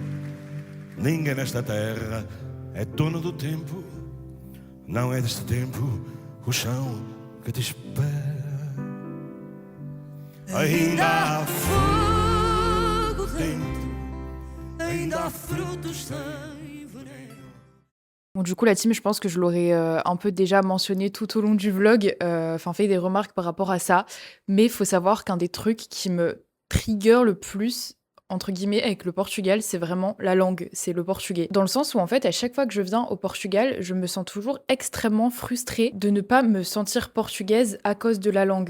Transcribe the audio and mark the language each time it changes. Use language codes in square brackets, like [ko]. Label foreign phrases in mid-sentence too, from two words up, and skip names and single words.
[pt] Ninguém nesta terra é dono do tempo, não é deste tempo o chão que te espera. Ainda há fogo dentro, ainda há frutos sem veneno. [fr] Bon, du coup, la team, je pense que je l'aurais un peu déjà mentionné tout au long du vlog, enfin fait des remarques par rapport à ça, mais il faut savoir qu'un des trucs qui me trigger le plus, entre guillemets, avec le Portugal, c'est vraiment la langue, c'est le portugais. Dans le sens où, en fait, à chaque fois que je viens au Portugal, je me sens toujours extrêmement frustrée de ne pas me sentir portugaise à cause de la langue.